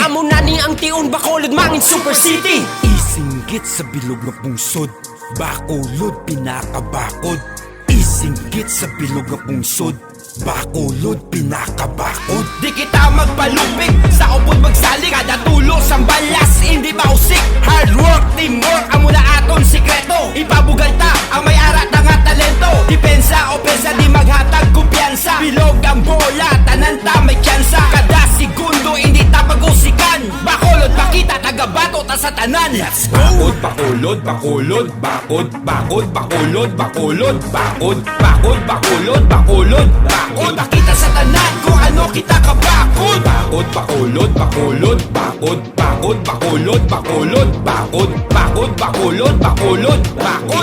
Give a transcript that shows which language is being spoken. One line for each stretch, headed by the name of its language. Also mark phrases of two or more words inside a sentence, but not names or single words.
Hiligaynon: Amo na ni ang tiun Bacolod, mangin Super City. Isinggit sa bilog na pungsod, bakulod, pinakabakod. Isinggit sa bilog na pungsod, bakulod, pinakabakod. Di kita magpalupig, sa upod magsalig. Kada tulo sang balas, hindi mausik.
English: Hard work, teamwork,
Hiligaynon: amo na aton sikreto. Ipabugal ta, ang may arat nga talento. Depensa, opensa, di maghatag kumpiyansa. Bilog ang bola, tanan ta may tsansa. Kada segundo, hindi ta pag-usikan. Bacolod, pakita, tagabato ta sa tanan.
English: Let's go!
Hiligaynon: Bakod, bakulod, bakulod, bakod, bakod, bakulod, bakulod, bakod, bakod, bakulod, bakulod, bakod. Pakita sa tanan kung ano kita kabakod. Bakod, bakulod, bakulod, bakod, bakod, bakulod, bakulod, bakod, bakod, bakulod, bakulod, bakod.